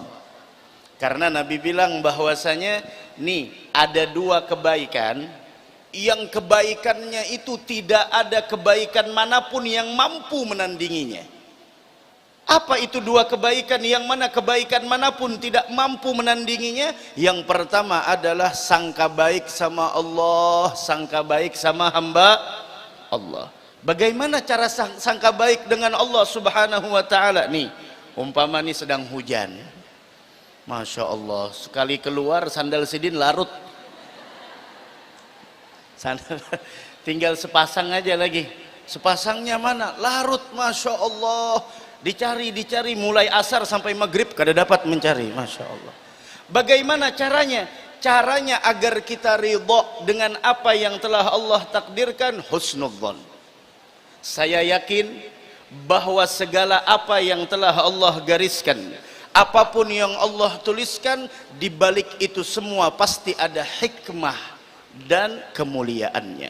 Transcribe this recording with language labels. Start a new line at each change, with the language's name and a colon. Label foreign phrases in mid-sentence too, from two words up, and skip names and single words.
Indonesian: Karena Nabi bilang bahwasanya nih ada 2 kebaikan, yang kebaikannya itu tidak ada kebaikan manapun yang mampu menandinginya. Apa itu dua kebaikan yang mana kebaikan manapun tidak mampu menandinginya? Yang pertama adalah sangka baik sama Allah, sangka baik sama hamba Allah. Bagaimana cara sangka baik dengan Allah
Arabic: سبحانه وتعالى
Indonesian: nih? Umpama nih sedang hujan.
Arabic: ما شاء الله,
Indonesian: sekali keluar sandal
Banjar: sidin larut.
Indonesian: Sandal, tinggal sepasang aja lagi. Sepasangnya mana? Larut,
Arabic: ما شاء الله.
Indonesian: Dicari mulai asar sampai maghrib
Banjar: kada dapat
Indonesian: mencari.
Arabic: ما شاء الله.
Indonesian: Bagaimana caranya? Caranya agar kita ridho dengan apa yang telah Allah takdirkan, husnudzon. Saya yakin bahwa segala apa yang telah Allah gariskan, apapun yang Allah tuliskan, di balik itu semua pasti ada hikmah dan kemuliaannya.